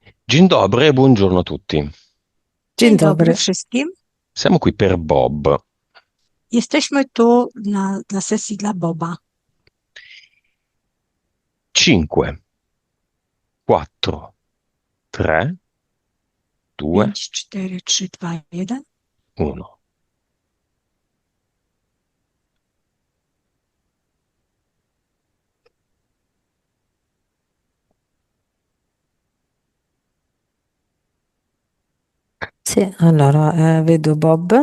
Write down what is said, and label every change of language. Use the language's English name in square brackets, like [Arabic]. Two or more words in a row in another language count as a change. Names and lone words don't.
[Polish] Dzień dobry [Italian] e buongiorno a tutti. [Polish] Dzień Dzień dobry dobry. wszystkim. [Italian] Siamo qui per Bob. [Polish] Jesteśmy tu dla sesji dla Boba. 5, 4, 3, 2, 5, 4, 3, 2, 1. 1. [Italian] Sì, allora vedo Bob